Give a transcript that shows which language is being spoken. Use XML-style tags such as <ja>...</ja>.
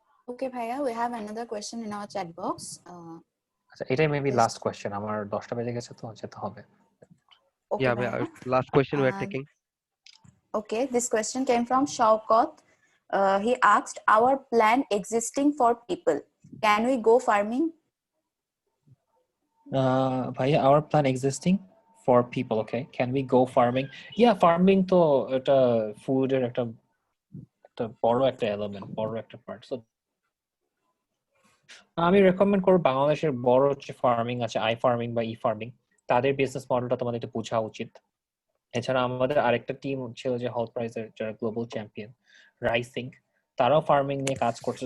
<en>Okay, Bhaiya, we have another question in our chat box.</en> <bn>আচ্ছা, এটাই maybe last question, আমার 10টা বেজে গেছে তো যেতে হবে।</bn> <en>Okay, Yeah, Bhaiya. last question we are taking. Okay, this question came from Shaukat. He asked, our plan existing for people, can we go farming? ভাইয়া, our plan existing for people, okay, can we go farming?</en> <bn>Yeah, farming তো এটা ফুডের একটা বড় একটা element, বড় একটা part. So আমি রেকমেন্ড করব বাংলাদেশের বড় যে ফার্মিং আছে, আই ফার্মিং বা ই ফার্মিং, তাদের বিজনেস মডেলটা তোমাদের একটু বোঝা উচিত। এছাড়া আমাদের আরেকটা টিম ছিল যে হল্ট প্রাইজের যারা গ্লোবাল চ্যাম্পিয়ন, রাইসিং, তারাও ফার্মিং নিয়ে কাজ করছে।</bn>